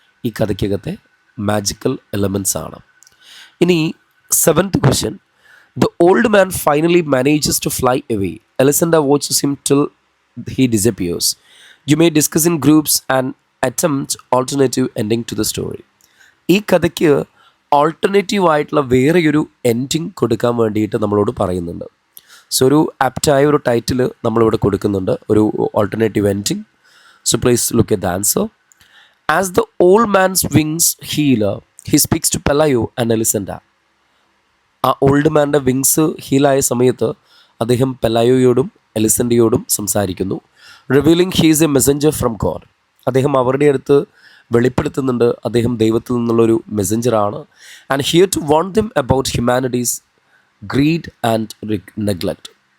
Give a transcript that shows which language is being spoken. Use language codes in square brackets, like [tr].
[ml] ഈ കഥയ്ക്കകത്തെ magical elements ആണ്. ഇനി [en] 7th question, the old man finally manages to fly away. Elisenda watches him till he disappears. You may discuss in groups and attempt alternative ending to the story. [ml] ഈ കഥയ്ക്ക് alternative ആയിട്ടുള്ള വേറെയൊരു ending കൊടുക്കാൻ വേണ്ടിയിട്ട് നമ്മളോട് പറയുന്നുണ്ട്. സോ ഒരു ആപ്റ്റായ ഒരു ടൈറ്റിൽ നമ്മളിവിടെ കൊടുക്കുന്നുണ്ട്, ഒരു alternative ending. [en] So please look at the answer. As the old man's wings heal, he speaks to Pelayo and Elisenda. [ml] ആ ഓൾഡ് മാൻ്റെ വിങ്സ് ഹീലായ സമയത്ത് അദ്ദേഹം പെലായോയോടും എലിസൻഡയോടും സംസാരിക്കുന്നു. [en] Revealing he's a messenger from God. [ml] അദ്ദേഹം അവരുടെ അടുത്ത് വെളിപ്പെടുത്തുന്നുണ്ട് അദ്ദേഹം ദൈവത്തിൽ നിന്നുള്ളൊരു മെസ്സഞ്ചറാണ്. [en] And here to warn them about humanity's greed and neglect.